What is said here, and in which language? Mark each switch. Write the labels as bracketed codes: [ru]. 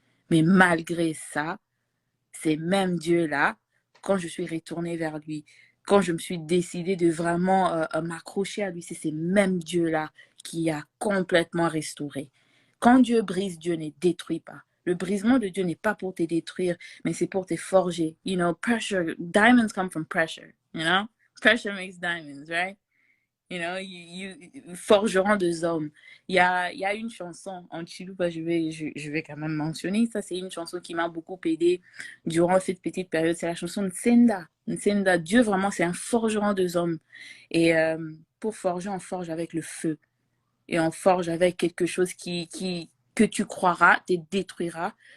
[fr] Mais malgré ça, ces mêmes dieux-là, quand je suis retournée vers lui, quand je me suis décidée de vraiment m'accrocher à lui, c'est ces mêmes dieux-là qui a complètement restauré. Quand Dieu brise, Dieu ne détruit pas. Le brisement de Dieu n'est pas pour te détruire, mais c'est pour te forger. [en] You know, pressure, diamonds come from pressure, you know? Pressure makes diamonds, right? You know, [fr] forgeron de hommes. Il y a une chanson en Chiluba, je vais quand même mentionner ça. C'est une chanson qui m'a beaucoup aidé durant cette petite période. C'est la chanson Nsenda. Nsenda, Dieu vraiment, c'est un forgeron de hommes. Et pour forger, on forge avec le feu. Et on forge avec quelque chose que tu croiras, te détruira.